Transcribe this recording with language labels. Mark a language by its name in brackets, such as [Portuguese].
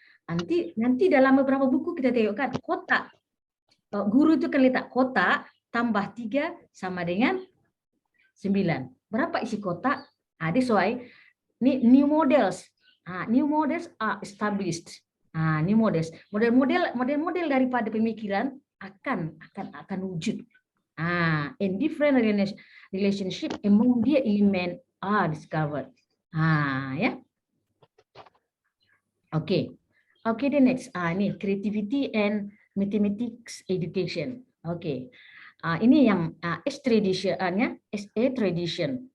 [Malay] Nanti dalam beberapa buku kita tengok kan kotak, guru tu akan letak kotak tambah 3 sama dengan 9. Berapa isi kotak? [English] That's why ni new models are established. [Malay] New models, model daripada pemikiran akan wujud. [English] And different relationship among their element are discovered. Ya. Okay, the next. Ni creativity and mathematics education. Okay. [Malay] Ini yang SA tradition.